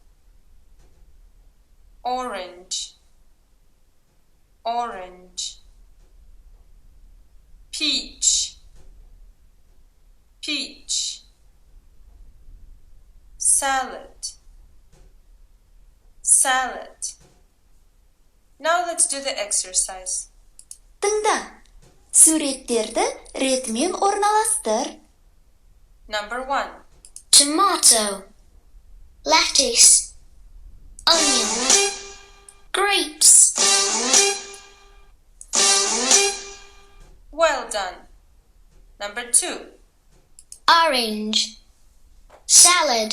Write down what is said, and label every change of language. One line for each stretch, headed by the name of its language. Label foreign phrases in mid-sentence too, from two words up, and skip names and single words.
English: Orange. Orange. Peach. Peach. Salad. Salad. Now let's do the exercise.
Kazakh: Тыңда. Суреттерді ретімен орналастыр.
English: Number 1. Tomato. Lettuce. Onion. Grapes. Well done. Number 2. Orange. Salad.